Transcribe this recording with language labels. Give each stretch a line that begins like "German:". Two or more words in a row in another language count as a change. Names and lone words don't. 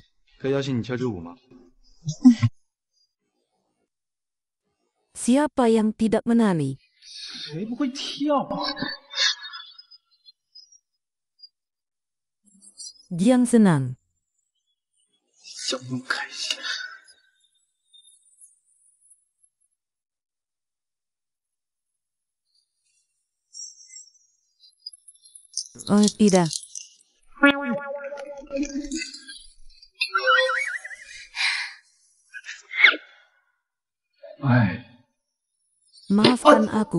Chinese: 可以邀请你跳支舞吗？
Indonesian: Siapa yang tidak menari?
Chinese: 谁不会跳啊？
Indonesian: Jiang senang.
Chinese: 笑那么开心。
Indonesian: Oh tidak. Maafkan aku.